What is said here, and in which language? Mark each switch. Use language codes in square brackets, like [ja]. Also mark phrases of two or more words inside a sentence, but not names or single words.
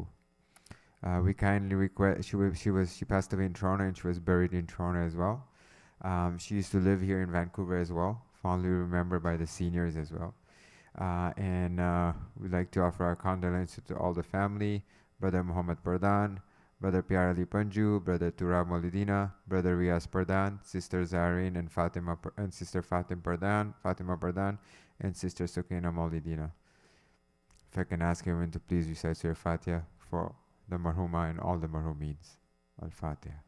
[en] We kindly request, she passed away in Toronto and she was buried in Toronto as well. She used to live here in Vancouver as well, fondly remembered by the seniors as well. And we'd like to offer our condolences to all the family, Brother Muhammad Pardhan, Brother Pyar Ali Panju, Brother Turab Maulidina, Brother Riaz Pardhan, Sister Zahreen and Fatima and Sister Fatima Pardhan, and Sister Sukaina Maulidina. If I can ask everyone to please recite Surah Fatiha for the Marhuma and all the Marhumeens. Al-Fatiha.